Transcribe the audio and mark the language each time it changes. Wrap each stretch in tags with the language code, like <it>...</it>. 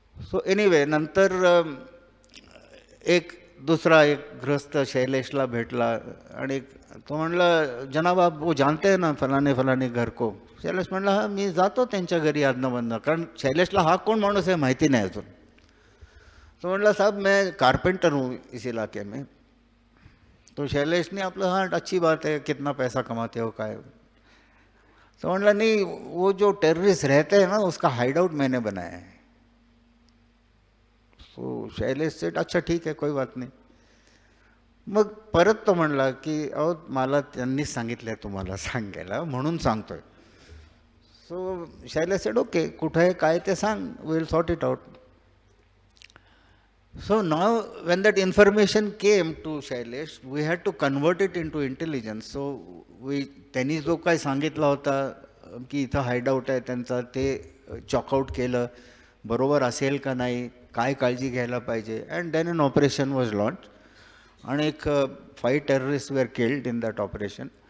<mr>So anyway नंतर एक गृहस्थ शैलेशला भेटला आणि तो म्हणला</mr> <hi>जनाब आप वो जानते हैं ना फलाने घर को.</hi> <mr>शैलेश म्हणला हा मी जातो त्यांच्या घरी आदनमधनं, कारण शैलेशला हा कोण माणूस आहे माहिती नाही अजून. तो म्हणला</mr> <hi>साहब मैं कारपेंटर हूँ इस इलाके में. तो शैलेश ने आपलं हाँ अच्छी बात है, कितना पैसा कमाते हो काय.</hi> <mr>तो म्हणला</mr> <hi>नहीं वो जो टेररिस्ट रहते हैं ना उसका हाइड आउट मैंने बनाया है. तो शैलेश सेठ अच्छा ठीक है कोई बात नाही.</hi> <mr>मग परत तो म्हणला की अहो मला त्यांनीच सांगितलं तुम्हाला सांगायला म्हणून सांगतोय. सो शैलेश सेठ ओके कुठं आहे काय ते सांग,</mr> <en>Will sort it out. So now when that information came to Shailesh, we had to convert it into intelligence.</en> <mr>So त्यांनी जो काय सांगितला होता की इथं हाईडआउट आहे त्यांचा ते चॉकआउट केलं, बरोबर असेल का नाही, काय काळजी घ्यायला पाहिजे.</mr> <en>And then an operation was launched आणि 5 terrorist were killed in that operation.</en>